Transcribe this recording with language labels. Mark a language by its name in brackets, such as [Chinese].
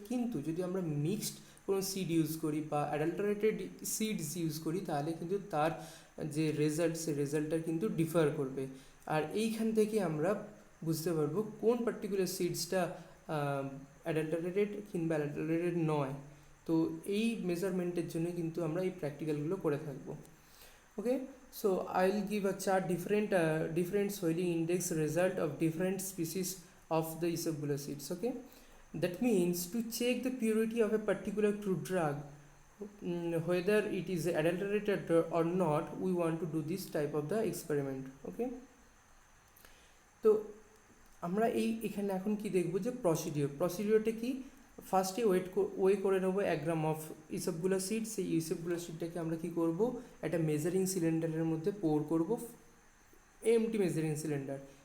[Bangla] কিন্তু যদি আমরা মিক্সড কোনো সিড ইউজ করি বা অ্যাডাল্টারেটেড সিডস ইউজ করি, তাহলে কিন্তু তার যে রেজাল্ট, সে রেজাল্টটা কিন্তু ডিফার করবে। আর এইখান থেকে আমরা বুঝতে পারবো কোন পার্টিকুলার সিডসটা অ্যাডাল্টারেটেড কিংবা অ্যাডাল্টারেটেড নয়। তো এই মেজারমেন্টের জন্য কিন্তু আমরা এই প্র্যাকটিক্যালগুলো করে থাকবো। [English] Okay, so I'll give a chart different soiling index result of different species of the Isabella seeds. Okay, that means to check the purity of a particular crude drug, whether it is adulterated or not, we want to do this type of the experiment. [Bangla] Okay, তো আমরা এখানে এখন কি দেখব যে প্রসিডিওরটা কি। ফার্স্টে way করে নেবো 1 গ্রাম অফ ইসবগুলা সিড। সেই ইসবগুলা সিডটাকে আমরা কি করব, একটা মেজারিং সিলিন্ডারের মধ্যে পোর করব, এমটি মেজারিং সিলিন্ডার।